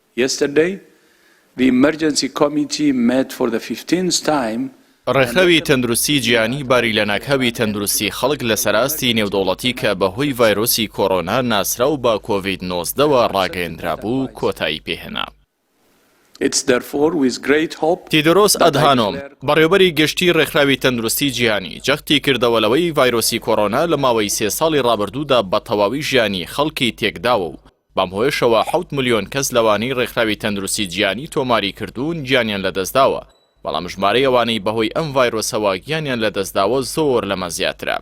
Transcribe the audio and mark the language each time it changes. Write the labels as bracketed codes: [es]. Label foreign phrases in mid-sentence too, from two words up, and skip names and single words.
[en] Yesterday, the emergency committee met for the 15th time. [ckb] ڕێکخراوی تەندروستی جیهانی باری لە ناکاوی تەندروستی خەڵک لە سەراستی نێودەوڵەتی کە بەهۆی ڤایرۆسی کۆڕۆنا ناسرا و بە کۆڤید-19 ڕاگەیەندرا بوو کۆتایی پێهێنا. تیدرۆس ئەدهانۆم بەڕێوەبەری گشتی ڕێکخراوی تەندروستی جیهانی جەختی کردەوەلەوەی ڤایرۆسی کۆڕۆنا لە ماوەی 3 ساڵی ڕابردوودا بە تەواوی ژیانی خەڵکی تێکداوە و بەم هۆیشەوە 7 ملیۆن کەس لەوانەی ڕێکخراوی تەندروستی جیهانی تۆماری کردوون گیانیان لەدەستداوە، بەڵام ژمارەی ئەوانەی بەهۆی ئەم ڤایرۆسەوە گیانیان لەدەستداوە زۆر لەمە زیاترە.